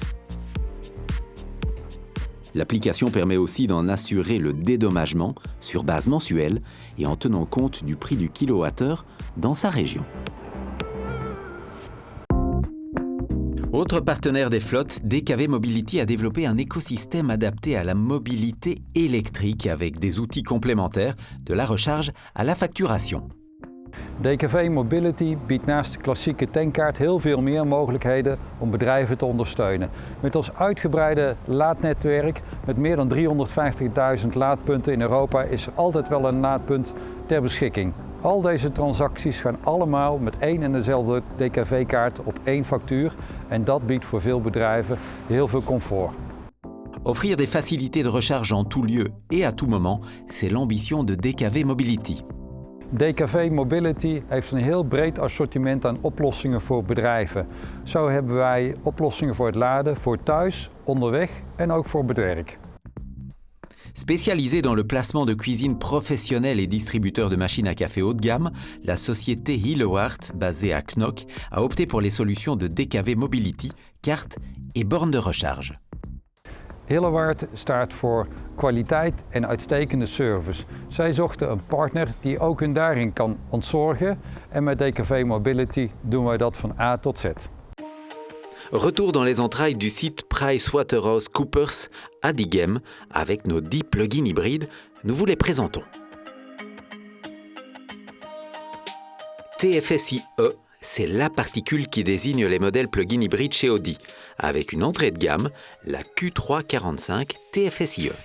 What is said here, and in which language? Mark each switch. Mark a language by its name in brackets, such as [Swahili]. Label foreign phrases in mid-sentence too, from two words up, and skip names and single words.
[French] L'application permet aussi d'en assurer le dédommagement sur base mensuelle et en tenant compte du prix du kilowattheure dans sa région. Autre partenaire des flottes, DKV Mobility a développé un écosystème adapté à la mobilité électrique avec des outils complémentaires, de la recharge à la facturation. [Dutch] DKV Mobility biedt naast de klassieke tankkaart heel veel meer mogelijkheden om bedrijven te ondersteunen. Met ons uitgebreide laadnetwerk met meer dan 350.000 laadpunten in Europa is er altijd wel een laadpunt ter beschikking. Al deze transacties gaan allemaal met één en dezelfde DKV-kaart op één factuur en dat biedt voor veel bedrijven heel veel comfort. [French] Offrir des facilités de recharge en tout lieu et à tout moment, c'est l'ambition de DKV Mobility. [Dutch] DKV Mobility heeft een heel breed assortiment aan oplossingen voor bedrijven. Zo hebben wij oplossingen voor het laden, voor thuis, onderweg en ook voor het werk. [French] Spécialisée dans le placement de cuisine professionnelle et distributeur de machines à café haut de gamme, la société Hillewart, basée à Knock, a opté pour les solutions de DKV Mobility, cartes et bornes de recharge. [Dutch] Hillewart staat voor kwaliteit en uitstekende service. Zij zochten een partner die ook hun daarin kan ontzorgen en met DKV Mobility doen wij dat van A tot Z. [French] Retour dans les entrailles du site PricewaterhouseCoopers à Diegem avec nos 10 plugins hybrides, nous vous les présentons. TFSI E, c'est la particule qui désigne les modèles plug-in hybrides chez Audi, avec une entrée de gamme, la Q345 TFSI E.